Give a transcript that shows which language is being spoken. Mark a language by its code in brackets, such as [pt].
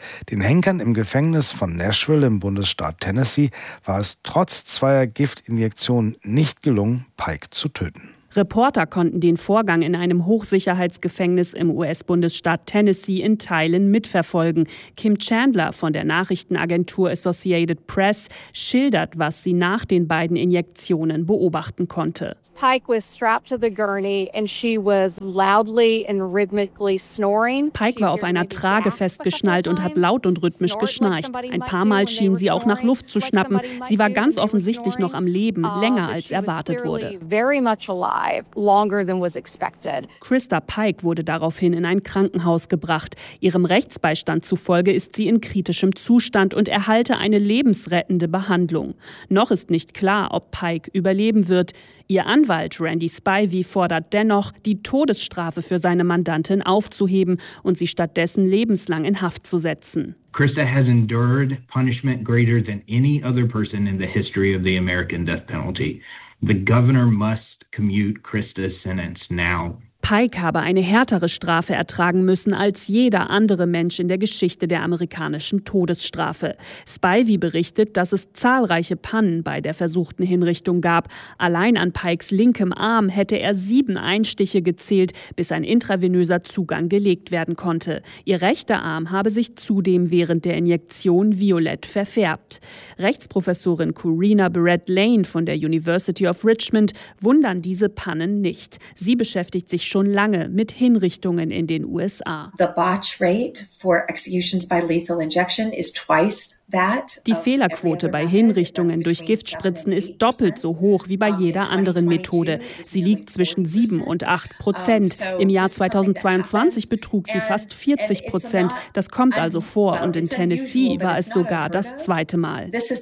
[de] Den Henkern im Gefängnis von Nashville im Bundesstaat Tennessee war es trotz zweier Giftinjektionen nicht gelungen, Pike zu töten. Reporter konnten den Vorgang in einem Hochsicherheitsgefängnis im US-Bundesstaat Tennessee in Teilen mitverfolgen. Kim Chandler von der Nachrichtenagentur Associated Press schildert, was sie nach den beiden Injektionen beobachten konnte. [en] Pike was strapped to the gurney and she was loudly and rhythmically snoring. [de] Pike war auf einer Trage festgeschnallt und hat laut und rhythmisch geschnarcht. Ein paar Mal schien sie auch nach Luft zu schnappen. Sie war ganz offensichtlich noch am Leben, länger als erwartet wurde. [en] Longer than was expected. [de] Krista Pike wurde daraufhin in ein Krankenhaus gebracht. Ihrem Rechtsbeistand zufolge ist sie in kritischem Zustand und erhalte eine lebensrettende Behandlung. Noch ist nicht klar, ob Pike überleben wird. Ihr Anwalt Randy Spivey fordert dennoch, die Todesstrafe für seine Mandantin aufzuheben und sie stattdessen lebenslang in Haft zu setzen. [en] Krista has endured punishment greater than any other person in the history of the American death penalty. The governor must commute Krista's sentence now. [de] Pike habe eine härtere Strafe ertragen müssen als jeder andere Mensch in der Geschichte der amerikanischen Todesstrafe. Spivey berichtet, dass es zahlreiche Pannen bei der versuchten Hinrichtung gab. Allein an Pikes linkem Arm hätte er 7 Einstiche gezählt, bis ein intravenöser Zugang gelegt werden konnte. Ihr rechter Arm habe sich zudem während der Injektion violett verfärbt. Rechtsprofessorin Corina Barrett Lane von der University of Richmond wundern diese Pannen nicht. Sie beschäftigt sich schon lange mit Hinrichtungen in den USA. [en] The botch rate for executions by lethal injection is twice. [de] Die Fehlerquote bei Hinrichtungen durch Giftspritzen ist doppelt so hoch wie bei jeder anderen Methode. Sie liegt zwischen 7% und 8%. Im Jahr 2022 betrug sie fast 40%. Das kommt also vor. Und in Tennessee war es sogar das zweite Mal.